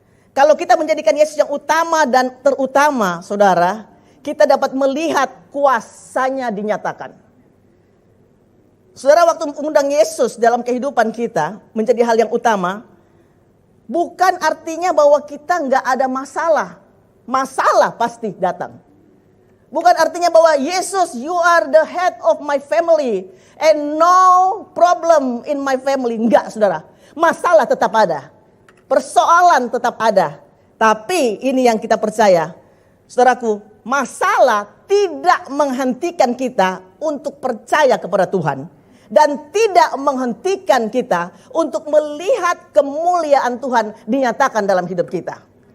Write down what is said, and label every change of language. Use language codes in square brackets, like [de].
[id] Kalau kita menjadikan Yesus yang utama dan terutama, saudara, kita dapat melihat kuasanya dinyatakan. Saudara, waktu mengundang Yesus dalam kehidupan kita menjadi hal yang utama, bukan artinya bahwa kita nggak ada masalah. Masalah pasti datang. Bukan artinya bahwa [en] Yesus, you are the head of my family and no problem in my family. [id] Enggak, saudara. Masalah tetap ada. Persoalan tetap ada. Tapi ini yang kita percaya. Saudaraku, masalah tidak menghentikan kita untuk percaya kepada Tuhan. Dan tidak menghentikan kita untuk melihat kemuliaan Tuhan dinyatakan dalam hidup kita.